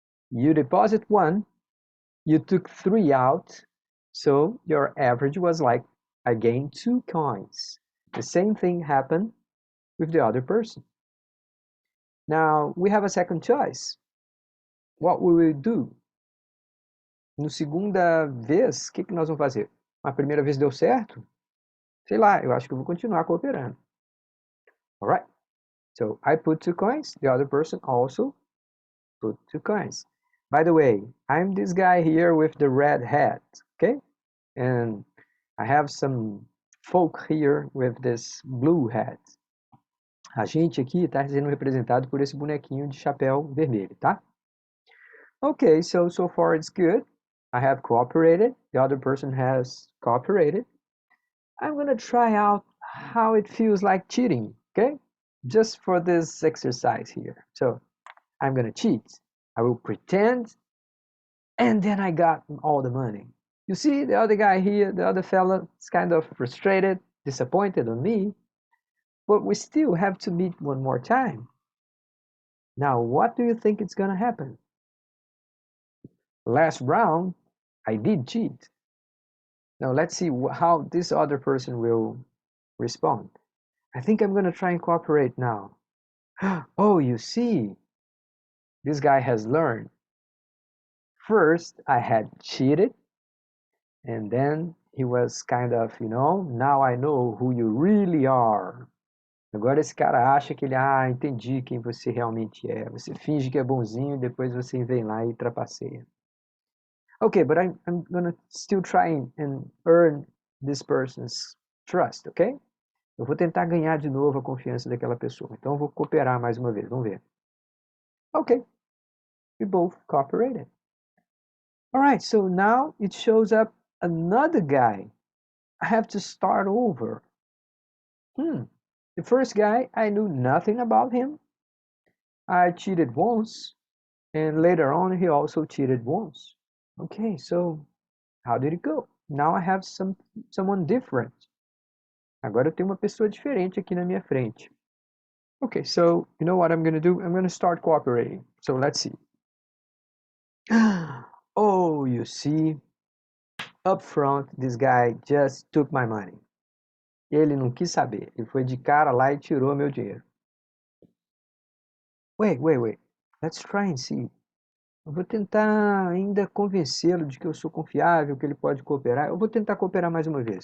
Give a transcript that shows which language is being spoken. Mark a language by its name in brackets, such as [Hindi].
[English] You deposit 1, you took 3 out, so your average was like, I gained 2 coins. The same thing happened with the other person. Now, we have a second choice. What will we do? [Portuguese] No segunda vez, o que nós vamos fazer? A primeira vez deu certo? Sei lá, eu acho que eu vou continuar cooperando. [English] Alright? So I put 2 coins, the other person also put 2 coins. By the way, I'm this guy here with the red hat, okay? And I have some folk here with this blue hat. [Portuguese] A gente aqui está sendo representado por esse bonequinho de chapéu vermelho, tá? [English] Okay, so far it's good. I have cooperated. The other person has cooperated. I'm gonna try out how it feels like cheating, okay? Just for this exercise here. So I'm gonna cheat. I will pretend, and then I got all the money. You see, the other guy here, the other fella, is kind of frustrated, disappointed on me, but we still have to meet one more time. Now, what do you think is gonna happen? Last round, I did cheat. Now let's see how this other person will respond. I think I'm gonna try and cooperate now. Oh, you see, this guy has learned. First, I had cheated, and then he was kind of, now I know who you really are. [Portuguese] Agora esse cara acha que ele, entendi quem você realmente é. Você finge que é bonzinho e depois você vem lá e trapaceia. [English] Okay, but I'm gonna still try and earn this person's trust, okay? [Portuguese] Eu vou tentar ganhar de novo a confiança daquela pessoa. Então eu vou cooperar mais uma vez, vamos ver. [English] Okay, we both cooperated. Alright, so now it shows up another guy. I have to start over. The first guy, I knew nothing about him. I cheated once, and later on he also cheated once. Okay, so how did it go? Now I have someone different. [Portuguese] Agora eu tenho uma pessoa diferente aqui na minha frente. [English] Okay, so you know what I'm going to do? I'm going to start cooperating. So let's see. Oh, you see, up front, this guy just took my money. [Portuguese] Ele não quis saber. Ele foi de cara lá e tirou meu dinheiro. [English] Wait. Let's try and see. [Portuguese] Eu vou tentar ainda convencê-lo de que eu sou confiável, que ele pode cooperar. Eu vou tentar cooperar mais uma vez.